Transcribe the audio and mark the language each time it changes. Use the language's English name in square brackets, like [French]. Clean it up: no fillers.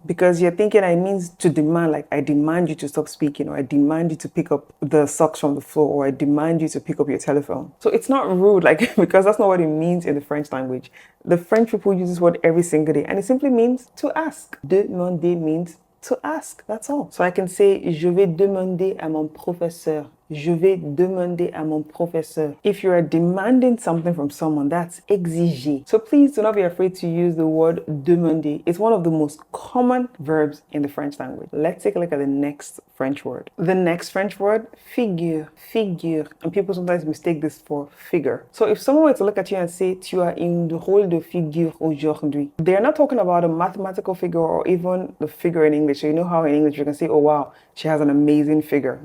[English] Because you're thinking it means to demand, like I demand you to stop speaking, or I demand you to pick up the socks from the floor, or I demand you to pick up your telephone. So it's not rude, like, because that's not what it means in the French language. The French people use this word every single day, and it simply means to ask. Demander means to ask, that's all. So I can say, [French] je vais demander à mon professeur. Je vais demander à mon professeur. [English] If you are demanding something from someone, that's exiger. So please do not be afraid to use the word demander. It's one of the most common verbs in the French language. Let's take a look at the next French word. The next French word, figure. Figure. And people sometimes mistake this for figure. So if someone were to look at you and say, [French] tu as une drôle de figure aujourd'hui, [English] they're not talking about a mathematical figure or even the figure in English. So you know how in English you can say, oh wow, she has an amazing figure.